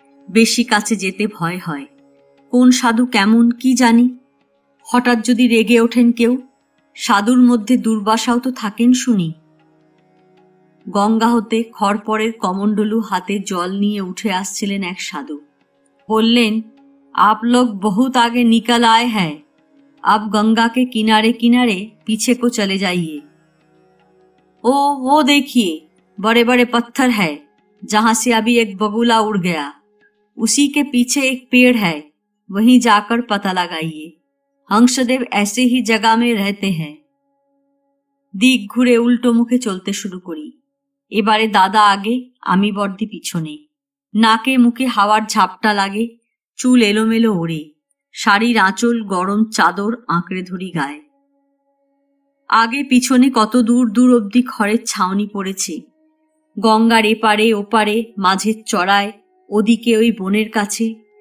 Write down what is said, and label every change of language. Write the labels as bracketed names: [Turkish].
[Bangla] বেশি কাছে যেতে ভয় হয়। কোন সাধু কেমন কি জানি। হঠাৎ যদি রেগে ওঠেন কেউ। সাধুর মধ্যে দুর্বাসাও তো থাকেন শুনি। গঙ্গা হতে খড়পড়ের কমণ্ডলু হাতে জল নিয়ে উঠে আসছিলেন এক সাধু। [Hindi] বললেন, आप लोग बहुत आगे निकल आए हैं, अब गंगा के किनारे किनारे पीछे को चले जाइए। वो देखिए, बड़े बड़े पत्थर है, जहां से अभी एक बगुला उड़ गया। उसी के पीछे एक पेड़ है, वहीं जाकर पता लगाइए। हंसदेव ऐसे ही जगह में रहते हैं। [Bangla] दिक घुरे उल्टो मुखे चलते शुरू करी। এবারে দাদা আগে, আমি বর্দি পিছনে। নাকে মুখে হাওয়ার ঝাপটা লাগে, চুল এলোমেলো ওড়ে। শাড়ির আঁচল গরম চাদর আঁকড়ে ধরি গায়ে। আগে পিছনে কত দূর দূর অবধি খড়ের ছাউনি পড়েছে। গঙ্গার এপারে ওপারে, মাঝের চড়ায়, ওদিকে ওই বনের কাছে।